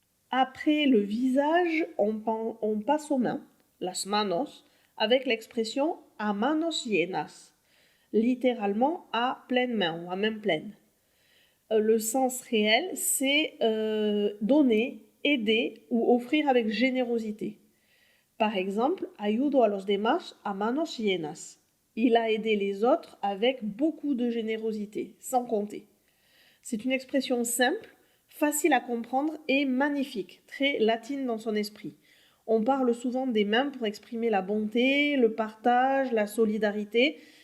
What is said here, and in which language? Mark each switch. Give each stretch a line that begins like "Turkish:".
French: Après le visage, on passe aux mains,
Spanish: las manos,
French: avec l'expression
Spanish: a manos llenas,
French: littéralement à pleine main ou à main pleine. Le sens réel, c'est donner, aider ou offrir avec générosité. Par exemple,
Spanish: ayudo a los demás a manos llenas.
French: Il a aidé les autres avec beaucoup de générosité, sans compter. C'est une expression simple, facile à comprendre et magnifique, très latine dans son esprit. On parle souvent des mains pour exprimer la bonté, le partage, la solidarité.